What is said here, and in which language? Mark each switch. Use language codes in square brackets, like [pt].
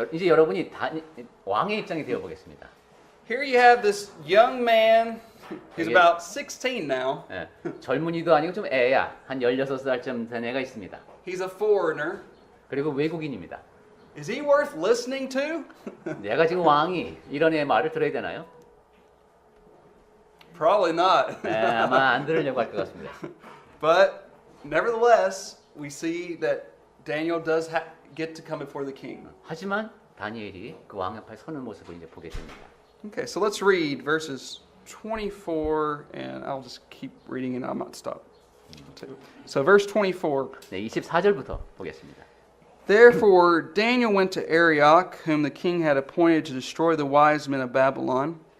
[ko] 이제 여러분이 왕의 입장이 되어 보겠습니다. [en] Here you have this young man who's [ko] 여기- [en] about 16 now. [ko] 예, 젊은이도 아니고 좀 애야. 한 16살쯤 된 애가 있습니다. [en] He's a foreigner. [ko] 그리고 외국인입니다. [en] Is he worth listening to? [ko] 내가 지금 왕이 이런 애 말을 들어야 되나요? [en] Probably not. [ko] 네, 아마 안 들으려고 할 것 같습니다. [en] But nevertheless, we see that Daniel does get to come before the king. [ko] 하지만 다니엘이 그 왕 앞에 서는 모습을 이제 보게 됩니다. [en] Okay, so let's read verses 24, and I'll just keep reading and I might stop. So verse 24. [ko] 네, 24절부터 보겠습니다. [en] Therefore Daniel went to Arioch, whom the king had appointed to destroy the wise men of Babylon.